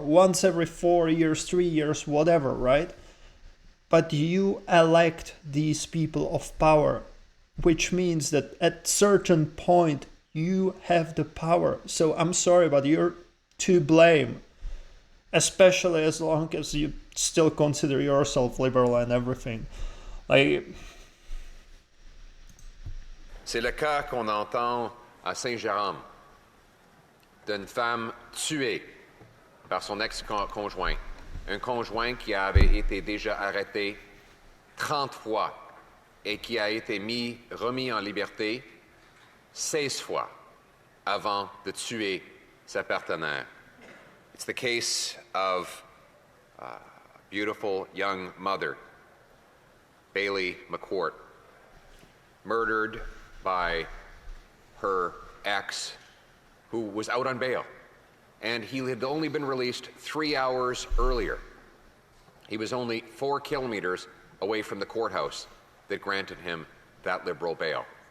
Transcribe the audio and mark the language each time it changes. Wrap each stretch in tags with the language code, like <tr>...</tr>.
<en>Once every 4 years, 3 years, whatever, right? But you elect these people of power, which means that at certain point you have the power. So I'm sorry, but you're to blame. Especially as long as you still consider yourself liberal and everything.</en> <fr>C'est le cas qu'on entend à Saint-Jérôme d'une femme tuée par son ex-conjoint. Un conjoint qui avait été déjà arrêté 30 fois et qui a été remis en liberté 16 fois avant de tuer sa partenaire.</fr> <en>It's the case of a beautiful young mother, Bailey McCourt, murdered by her ex, who was out on bail. And he had only been released 3 hours earlier. He was only 4 kilometers away from the courthouse that granted him that liberal bail.</en>